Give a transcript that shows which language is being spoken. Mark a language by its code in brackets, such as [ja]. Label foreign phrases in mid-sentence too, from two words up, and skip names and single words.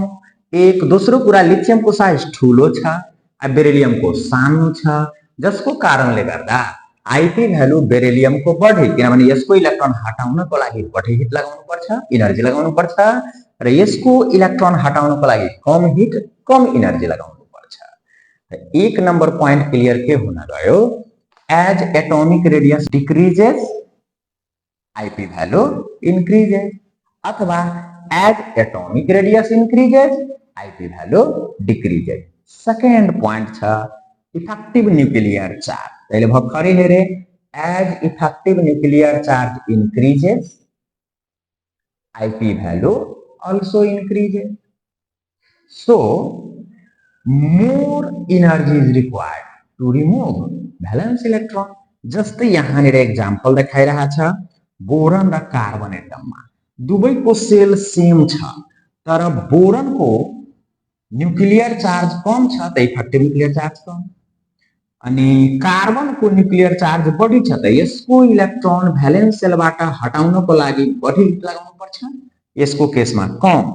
[ne] एक दोस्रो कुरा, लिथियमको साइज ठुलो छ, बेरिलियमको सानो छ, जसको कारणले गर्दा [en] IP value [ne] बेरिलियमको बढी, किनभने यसको इलेक्ट्रोन हटाउनको लागि बढी हिट लगाउनु पर्छ, एनर्जी लगाउनु पर्छ, र यसको इलेक्ट्रोन हटाउनको लागि कम हिट कम एनर्जी लगाउनु पर्छ। [en] एक number point clear [ne] के हुन गयो, [en] as atomic radius decreases IP value increases, अथवा as atomic radius increases IP value decreases. second point छ effective nuclear charge. [ne] पहले भर्खरै हेरे [en] as effective nuclear charge increases IP value also increases. So more energy is required to remove valence electron. [ne] जस्तै यहाँनिर एक्जाम्पल देखाइरहेको छ, बोरन र कार्बन एटममा दुवैको [en] shell same [ne] छ, तर बोरनको [en] nuclear charge [ne] कम छ त [en] effective nuclear charge [ne] कम, अनि कार्बनको [en] nuclear charge [ne] बढी छ त यसको [en] electron valence [ne] सेलबाट हटाउनको लागि बढी लगाउनु पर्छ, यसको केसमा कम।